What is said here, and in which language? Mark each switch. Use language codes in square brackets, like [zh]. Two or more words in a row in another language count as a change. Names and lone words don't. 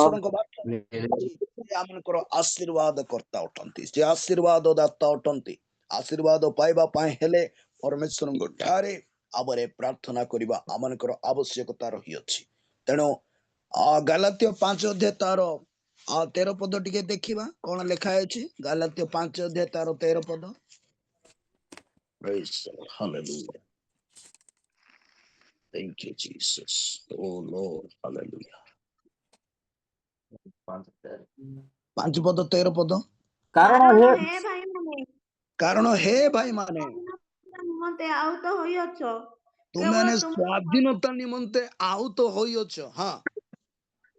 [or] ଈଶ୍ୱରଙ୍କ ବାକ୍ୟ ଆମଙ୍କର ଆଶୀର୍ବାଦ କର୍ତ୍ତା ଅଟନ୍ତି, ସେ ଆଶୀର୍ବାଦ ଦାତା ଅଟନ୍ତି। ଆଶୀର୍ବାଦ ପାଇବା ପାଇଁ ହେଲେ ପରମେଶ୍ୱରଙ୍କ ଠାରେ ଆମର ପ୍ରାର୍ଥନା କରିବା ଆମମାନଙ୍କର ଆବଶ୍ୟକତା ରହିଅଛି। ତେଣୁ ଗାଲାତ୍ୟ 5 ଅଧ୍ୟାୟ ତାର 13 ପଦ ଟିକେ ଦେଖିବା କଣ ଲେଖା ଅଛି। ଗାଲାତ୍ୟ 5 ଅଧ୍ୟାୟ ତାର 13 ପଦ। [en] Praise the Lord. Hallelujah. Thank you, Jesus. Oh Lord. Hallelujah. [or] 5 ପଦ 13 ପଦ। କାରଣ କାରଣ ହେ ହେ ଭାଇମାନେ କାରଣ ହେ ଭାଇମାନେ ନିମନ୍ତେ ଆହୁତ ହୋଇଅଛ, ତୁମେ କେବଳ ମାନେ ତୁମ ସ୍ୱାଧୀନତା ନିମନ୍ତେ ଆହୁତ ହୋଇଅଛ। ହଁ